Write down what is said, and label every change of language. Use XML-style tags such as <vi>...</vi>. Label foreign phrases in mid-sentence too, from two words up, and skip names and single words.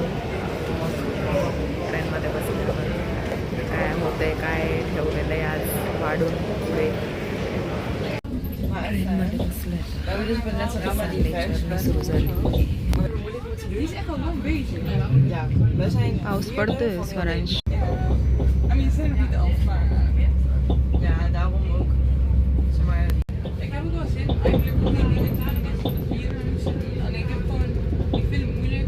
<mr>मग ट्रेनमध्ये बसल्यावर काय होतं आहे, काय ठेवलेलं आहे आज वाढून पुढे. ट्रेनमध्ये बसलं सुरू झाली. पाऊस पडतोय स्वरांश.</mr> <nl>Ja, daarom ook. Zeg maar, ik heb ook wel zin eigenlijk om in Italië te vieren. Alleen ik heb gewoon, ik vind het moeilijk.</nl>